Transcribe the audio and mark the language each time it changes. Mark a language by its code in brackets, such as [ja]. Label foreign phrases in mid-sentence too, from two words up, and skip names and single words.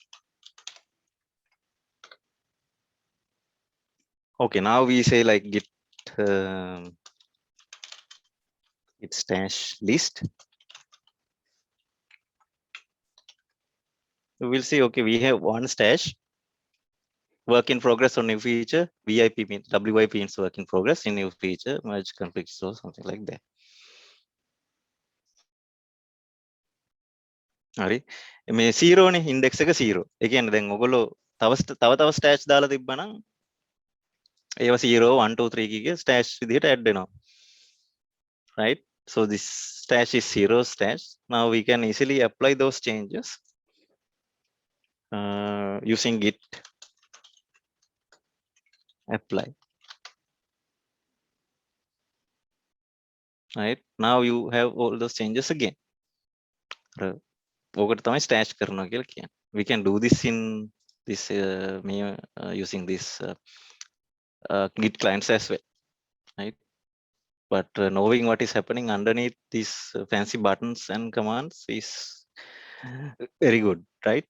[en] Okay, now we say like git git stash list. We'll see, okay, we have one stash, work in progress or new feature. VIP means WIP means work in progress, in new feature, merge conflicts or something like that. [si] හරි මේ 0 නේ index එක 0. ඒ කියන්නේ දැන් ඔයගොල්ලෝ තව stash දාලා තිබ්බනම් ඒව 0 1 2 3 කිගේ stash විදිහට add වෙනවා. [en] Right? So this stash is 0 stash. Now we can easily apply those changes using git apply. Right? Now you have all those changes again. [si] ඔකට තමයි stash කරනවා කියලා කියන්නේ. [en] We can do this in this using this git clients as well, right? But knowing what is happening underneath these fancy buttons and commands is very good, right?